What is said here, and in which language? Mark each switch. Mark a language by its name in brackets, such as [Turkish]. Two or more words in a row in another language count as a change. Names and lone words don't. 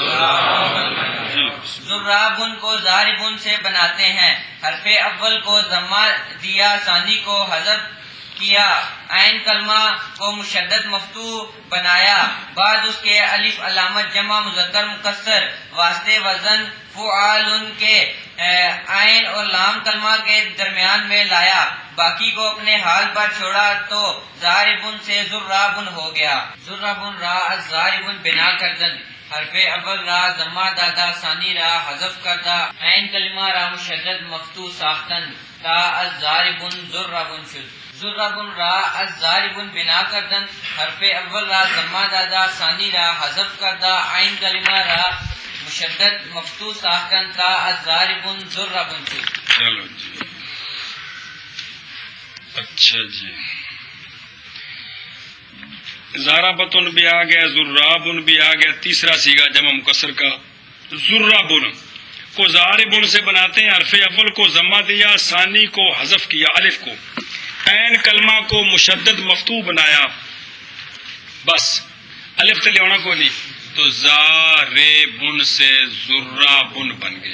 [Urdu] ضرابن کو ضاربن سے بناتے ہیں، حرف اول کو ضمہ دیا، ثانی کو حذف کیا، عین کلمہ کو مشدد مفتوح بنایا، بعد اس کے الف علامت جمع مذکر مکسر واسطے وزن فعال کے عین اور لام کلمہ کے درمیان میں لایا، باقی کو اپنے حال پر چھوڑا تو ضاربن سے ضرابن ہو گیا۔ [Persian] ضرابن را ضاربن بنا کردن، حرف اول را ضمہ دادا ثانی را حذف کردہ عین کلمہ را مشدد مفتوح ساختن تا الضاربن ضربن شد. ضربن را الضاربن بنا کردن حرف اول را ضمہ دادا ثانی را حذف کردہ عین کلمہ را مشدد مفتوح ساختن تا الضاربن ضربن شد. [Urdu] چلو جی اچھا جی زارابتن بھی آ گیا، زرابن بھی آ گیا. تیسرا سیگا جمع مکسر کا زرابن کو زاربن سے بناتے ہیں. حرف اول کو ضمہ دیا، ثانی کو حذف کیا، الف کو عین کلمہ کو مشدد مفتوح بنایا، بس الف تلے ہونا کو نہیں، تو زاربن سے زرابن بن گیا.